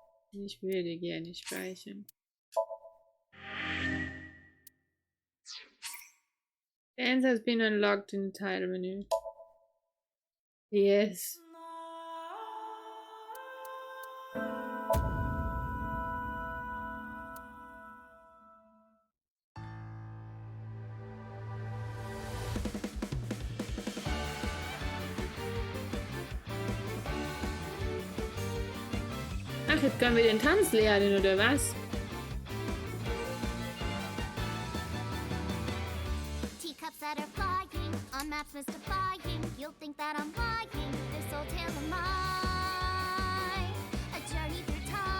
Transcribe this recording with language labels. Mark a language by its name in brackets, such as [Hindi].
[German] Ich würde gerne speichern. [English] The answer has been unlocked in the title menu. Yes. [German] Ach, jetzt können wir den Tanz lernen, oder was? [English] Teacups that are flying, on maps mystifying. You'll think that I'm lying. This old tale of mine, a journey through time.